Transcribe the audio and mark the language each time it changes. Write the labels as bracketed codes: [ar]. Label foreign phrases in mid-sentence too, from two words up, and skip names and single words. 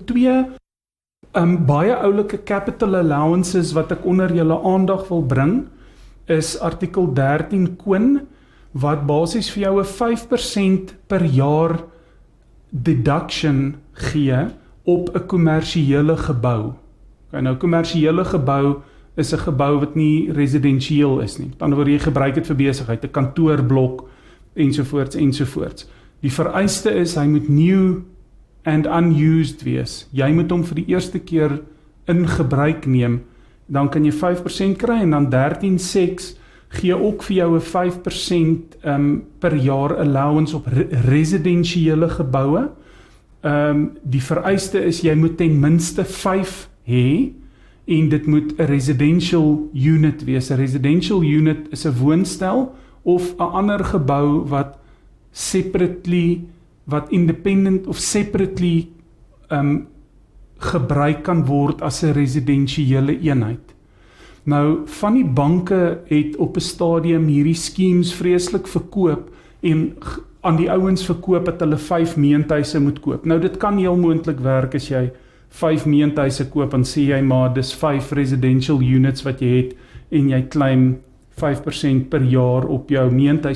[af] 2, baie oulike [en] capital allowances [af] wat ek onder julle aandag wil bring, is artikel 13 Quin, wat basies vir jou 'n 5% per jaar deduction gee op 'n kommersiële gebou. Okay, nou, kommersiële gebou is 'n gebou wat nie residensieel is nie. Met ander woorde, jy gebruik dit vir besigheid, 'n kantoorblok, ensovoorts. Die vereiste is, hy moet [en] new and unused [af] wees. Jy moet hom vir die eerste keer in gebruik neem, dan kan jy 5% kry, en dan 13.6 gee ook vir jou 'n 5% per jaar allowance op residensiële geboue. Die vereiste is, jy moet ten minste 5 hê, en dit moet 'n [en] residential unit [af] wees. 'n [en] Residential unit [af] is 'n woonstel, of 'n ander gebou wat [en] independent of separately [af] gebruik kan word as 'n residensiële eenheid. Nou, van die banke het op 'n stadium hierdie schemes vreeslik verkoop, en aan die ouens verkoop dat hulle 5 meentuise moet koop. Nou, dit kan heel moontlik werk as jy 5 meentuise koop, en sê jy maar, dis 5 [en] residential units [af] wat jy het, en jy claim 5% per jaar op jou meentuis.